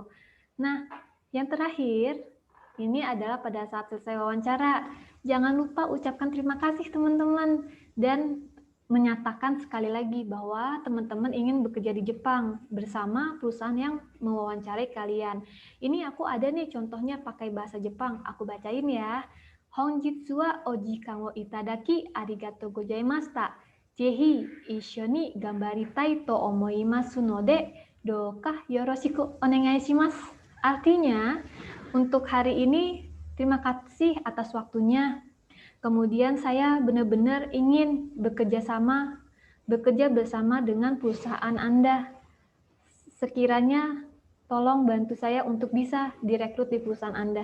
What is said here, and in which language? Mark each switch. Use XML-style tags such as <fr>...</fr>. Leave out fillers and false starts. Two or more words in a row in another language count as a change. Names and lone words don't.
<id>Nah, yang terakhir, ini adalah pada saat selesai wawancara. Jangan lupa ucapkan terima kasih teman-teman dan menyatakan sekali lagi bahwa teman-teman ingin bekerja di Jepang bersama perusahaan yang mewawancarai kalian. Ini aku ada nih contohnya pakai bahasa Jepang. Aku bacain ya.</id> <ja>本日はお時間をいただきありがとうございました. ぜひ一緒に頑張りたいと思いますのでどうかよろしくお願いします.</ja> <id>Artinya, untuk hari ini terima kasih atas waktunya. Kemudian saya benar-benar ingin bekerja bersama dengan perusahaan Anda. Sekiranya tolong bantu saya untuk bisa direkrut di perusahaan Anda.</id>